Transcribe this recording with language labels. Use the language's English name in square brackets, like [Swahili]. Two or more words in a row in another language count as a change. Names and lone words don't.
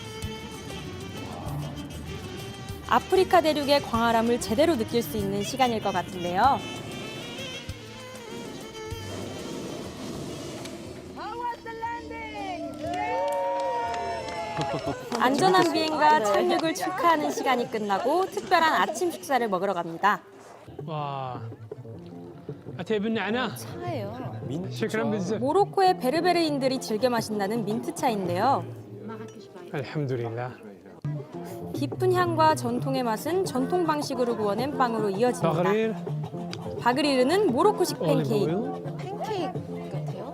[Korean] 아프리카 대륙의 광활함을 제대로 느낄 수 있는 시간일 것 같은데요. 안전한 비행과 착륙을 축하하는 시간이 끝나고 특별한 아침 식사를 먹으러 갑니다. 와, [Arabic] أتبنى أنا [Korean] 차예요. [Arabic] شكرا بزاف. [Korean] 모로코의 베르베르인들이 즐겨 마신다는 민트차인데요. 알함두릴라. 깊은 향과 전통의 맛은 전통 방식으로 구워낸 빵으로 이어집니다. 바그릴. 바그리르는 모로코식 팬케이크. 팬케이크 같아요.